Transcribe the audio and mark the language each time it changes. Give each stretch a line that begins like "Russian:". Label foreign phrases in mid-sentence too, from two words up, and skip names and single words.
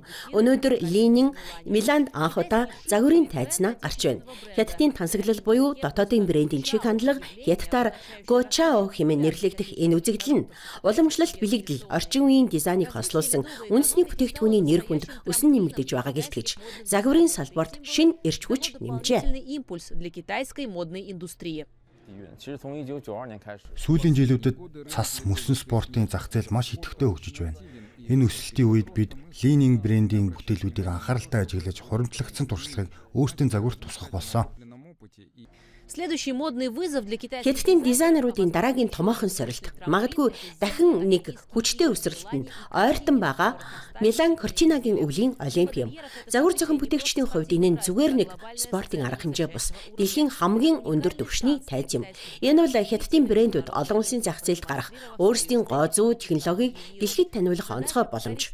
Mongolian: Өнөөдөр Li-ning Миланд анх удаа загварын тайзнаа гарч байна. Хятадын тансаглал буюу дотоодын брендийн чиг хандлага хятадаар Гочао хэмээн нэрлэгдэх энэ үзэгдэл нь уламжлалт бэлэгдэл орчин үеийн дизайныг хослуулсан үндэсний бүтээгдэхүүний нэр хүнд өсөн нэмэгдэж байгааг илтгэж, загварын салбарт шинэ эрч хүч нэмжээ.
Russian: Импульс для китайской модной индустрии.
Mongolian: Сүүлийн жилүүдэд цас мөсөн спортын зах зээл маш идэвхтэй хөгжиж байна. Энэ өсөлтийн үед бид лининг брендийн бүтээлүүдийг анхааралтай ажиглаж хуримтлагдсан туршлагыг өөрсдийн загварт тусгах болсон.
Russian: Следующий модный вызов для китайских...
Mongolian: Хятадын дизайнеруудын дараагийн томоохон сорилт магадгүй дахин нэг хүчтэй өсрэлт нь ойртон байгаа Милан Кортинагийн өвлийн Олимпиум. Загвар зохион бүтээгчдийн хувьд энэ нь зүгээр нэг спортын арга хэмжээ бус дэлхийн хамгийн өндөр түвшний тайз юм. Энэ бол Хятадын брэндүүд олон улсын зах зээлд гарах өөрсдийн гоо зүй технологиг дэлхийд таниулах онцгой боломж.